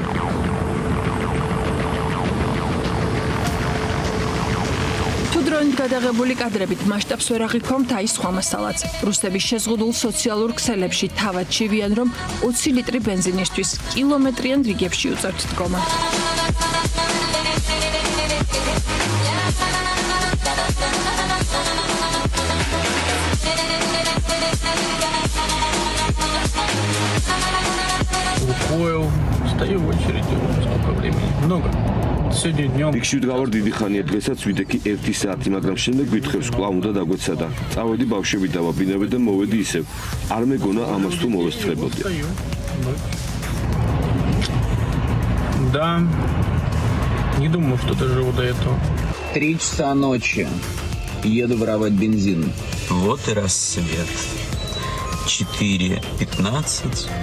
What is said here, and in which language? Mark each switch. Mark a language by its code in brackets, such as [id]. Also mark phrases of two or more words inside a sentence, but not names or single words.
[ka] დროინდ გადაღებული კადრებით მასშტაბს ვერ აღიქვამთ აი სხვა მასალაც. რუსების შეზღუდულ სოციალურ ქსელებში თავად შევიან, რომ 20 ლიტრი ბენზინისთვის კილომეტრიან რიგებში უწევთ დგომა. [ru] Лукойл, стою в очереди уже сколько времени. Много. Сегодня днем. [ka] იქში ვდგავარ დიდი ხანია, დღესაც ვიდექი 1 საათი, მაგრამ შემდეგ ვითხრევს კვლავ უნდა დაგვეცადა. წავედი ბავშვები დავაბინავე და მოვედი ისევ. არ მეგონა ამას თუ მოვესწრებოდი. [ru] Да. Не думал, что доживу до этого. 3 часа ночи. Еду воровать бензин. Вот и рассвет. 4:15.